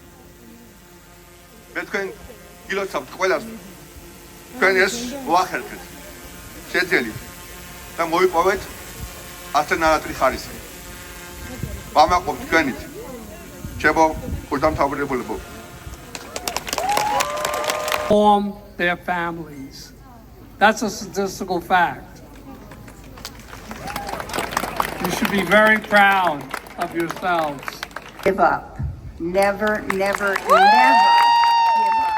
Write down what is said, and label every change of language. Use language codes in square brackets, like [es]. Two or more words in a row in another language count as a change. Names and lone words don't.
[ka] მე თქვენ გილოცავთ ყველას. თქვენ ეს მოახერხეთ. შეძელით და მოიპოვეთ ასე ნაადრი ხარისხი. ვამაყობ თქვენით. ჩემო ხურდამთავრებულებო. [en] Form their families. That's a statistical fact. You should be very proud of yourselves. Give up. Never, never, never give up.